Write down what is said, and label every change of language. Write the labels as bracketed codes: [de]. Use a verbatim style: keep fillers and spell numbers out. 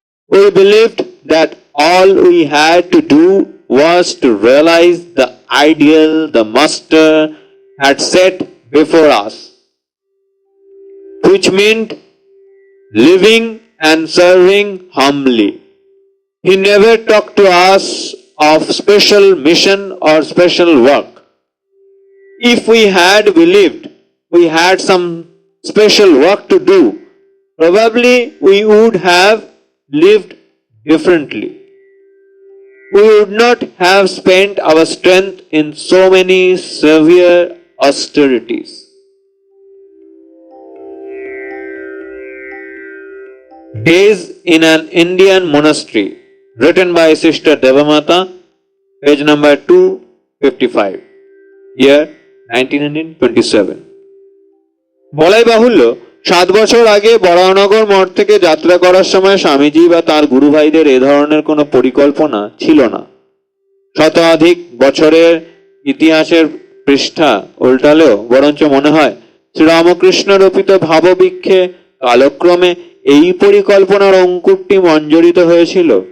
[en] We believed that all we had to do was to realise the ideal the master had set before us, which meant living and serving humbly. He never talked to us of special mission or special work. If we had believed we had some special work to do, probably we would have lived differently. We would not have spent our strength in so many severe austerities. Days in an Indian Monastery, written by Sister Devamata, page number two fifty-five, year nineteen twenty-seven. [bn] বলাই বাহুল্য, সাত বছর আগে বরাহনগর মঠ থেকে যাত্রা করার সময় স্বামীজি বা তার গুরুভাইদের এ ধরনের কোনো পরিকল্পনা ছিল না। শতাধিক বছরের ইতিহাসের পৃষ্ঠা উল্টালেও বরঞ্চ মনে হয় শ্রীরামকৃষ্ণ রোপিত ভাববৃক্ষে কালক্রমে এই পরিকল্পনার অঙ্কুরটি মঞ্জরিত হয়েছিল।